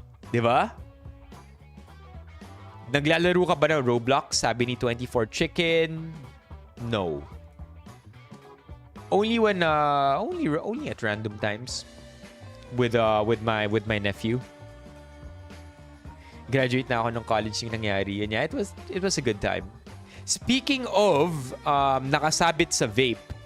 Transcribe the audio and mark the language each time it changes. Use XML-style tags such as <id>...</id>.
<tl>'Di ba? Naglalaro ka ba ng Roblox? Sabi ni 24 Chicken.</tl> <en>No. Only when only at random times with my nephew.</en> <tl>Graduate na ako ng college yung nangyari.</tl> <en>And yeah, it was a good time. Speaking of</en> <tl>nakasabit sa vape.</tl>